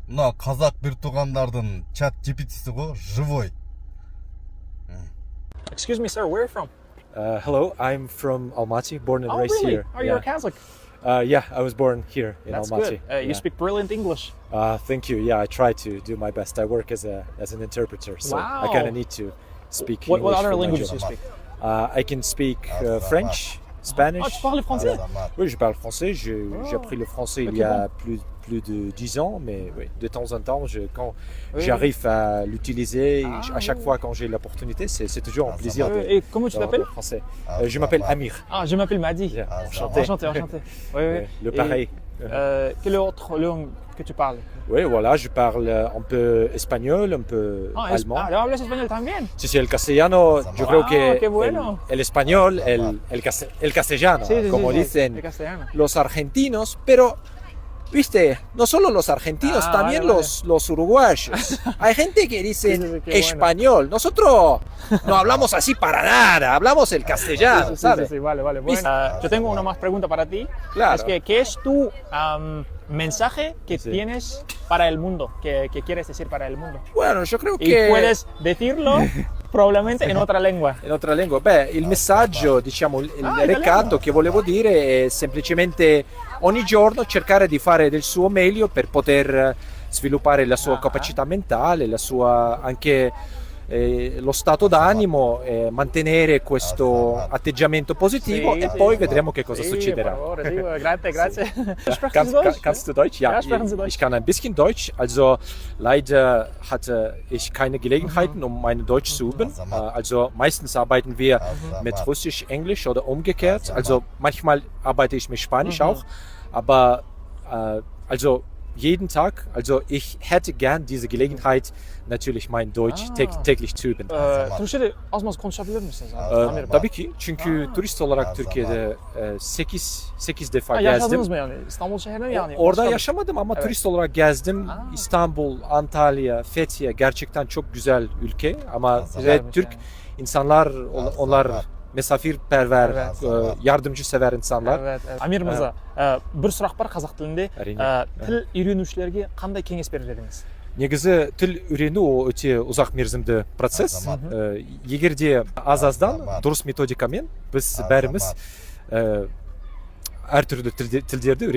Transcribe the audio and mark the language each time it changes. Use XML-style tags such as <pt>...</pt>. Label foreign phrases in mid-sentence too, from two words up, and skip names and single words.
<kk>мына қазақ бір туғандардың чат GPT-си ғой, живой.</kk> <en>Excuse me, sir, where are you from? Hello, I'm from Almaty, born and Oh, raised really? here. Are you a Catholic? Yeah, I was born here in That's Almaty. good. You speak brilliant English. Thank you. Yeah, I try to do my best. I work as an interpreter, so I Wow. kind of need to speak What English. other for my languages do job. you speak? I can speak French, Spanish.</en> <fr>Ah, tu parles français? Oui, je parle français. J'ai appris le français il y a plus de 10 ans, mais oui, de temps en temps, quand j'arrive à l'utiliser, à chaque fois quand j'ai l'opportunité, c'est toujours un plaisir de Et comment tu d'avoir t'appelles? le français. Je m'appelle Amir. Ah, je m'appelle Madi. Yeah, enchanté. Enchanté. Oui, oui. Le pareil. Quelle autre langue que tu parles? Oui, voilà, je parle un peu espagnol, un peu allemand.</fr> <es>¿Hablas español también? Sí, sí, el castellano, yo creo que qué bueno. el español, el castellano, Sí, como sí, dicen el castellano. los argentinos, pero, viste, no solo los argentinos, también vale. los uruguayos. Hay gente que dice Sí, qué bueno. español. Nosotros no hablamos así para nada, hablamos el castellano, ¿sabes? Sí, vale. Bueno, yo tengo una más pregunta para ti. Claro. Es que, ¿qué es tu mensaje que tienes para el mundo? Que quieres decir para el mundo? Bueno, yo creo Y che puedes decirlo probablemente in otra lingua.</es> <it>in altra lingua. Beh, il messaggio, diciamo, il recato che volevo dire è semplicemente ogni giorno cercare di fare del suo meglio per poter sviluppare la sua capacità mentale, la sua anche lo stato d'animo, mantenere questo atteggiamento positivo e poi vedremo che cosa succederà.</it> <es>Por favor,</es> <it>grazie.</it> <de>Kannst du Deutsch? Ja, Ja, sprechen Sie Deutsch. ich kann ein bisschen Deutsch. Also leider hatte ich keine Gelegenheiten, um mein Deutsch zu üben. Also meistens arbeiten wir mit Russisch, Englisch oder umgekehrt. Also manchmal arbeite ich mit Spanisch auch. Aber also jeden Tag, also ich hätte gern diese Gelegenheit, natürlich mein Deutsch täglich zu üben.</de> <tr>Türkçe'de az maz konuşabilir misiniz? Amir Bey? Tabii ki, çünkü turist olarak Türkiye'de 8 defa gezdim. Yaşadınız mı yani? İstanbul şehrinde mi yani? Orada Başka- yaşamadım ama turist olarak gezdim. İstanbul, Antalya, Fethiye gerçekten çok güzel ülke ama ve Güzelmiş Türk yani. insanlar onlar misafirperver, yardımcı-sever insanlar.</tr> <kk>Evet. Amir Mырза, bir сұрақ бар қазақ тілінде. Әрине. Тіл үйренушілерге қандай кеңес берер едіңіз? Негізі тіл үйрену ол өте ұзақ мерзімді процесс. Егер де аз-аздан дұрыс методикамен біз бәріміз әртүрлі тілдерді үйрене аламыз.</kk>